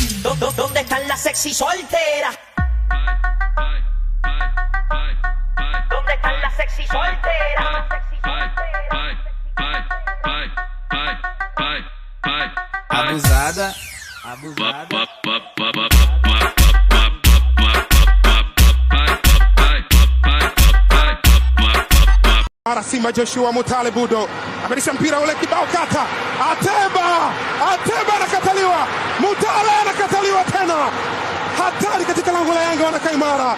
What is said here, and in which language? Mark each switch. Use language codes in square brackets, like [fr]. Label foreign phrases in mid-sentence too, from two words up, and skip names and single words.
[es] ¿Dónde están las sexy solteras? ¿Dónde están las sexy solteras? Abusada. [sw] Mara Simba Joshua Mutale Budo amerisha mpira ule kibao kata. Ateba anakataliwa. Mutale anakataliwa tena. Hatari katika lango la Yanga wanakaa imara.